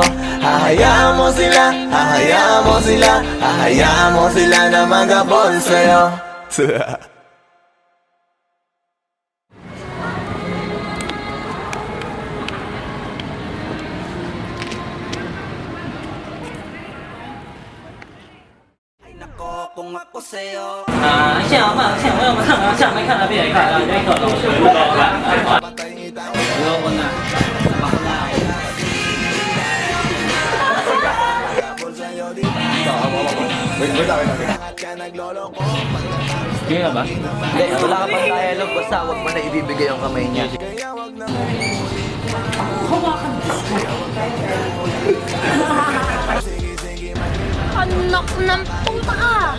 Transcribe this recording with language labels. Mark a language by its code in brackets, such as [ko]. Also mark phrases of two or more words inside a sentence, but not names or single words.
[tl] Hahayaan mo sila, hahayaan mo sila, hahayaan mo sila na maghabol sa'yo. Kung ako sa'yo, [zh] 像没看到别人看到那个东西，不懂了。 [tl] Hindi na ba? Hindi, wala ka pang dialogue, basta huwag mo na ibibigay yung kamay niya. Anak ng puta!